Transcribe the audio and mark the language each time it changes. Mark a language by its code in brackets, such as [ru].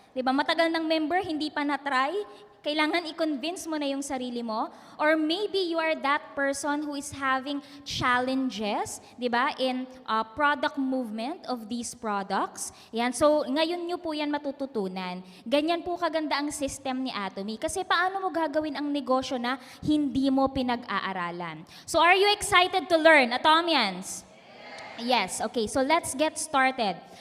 [tl] Diba, matagal ng member, hindi pa na-try, kailangan i-convince mo na yung sarili mo. [en] Or maybe you are that person who is having challenges, diba, in product movement of these products. [tl] Yan, so ngayon nyo po yan matututunan. Ganyan po kaganda ang system ni Atomy. Kasi paano mo gagawin ang negosyo na hindi mo pinag-aaralan? [en] So are you excited to learn, Atomians? Yes, okay, so let's get started.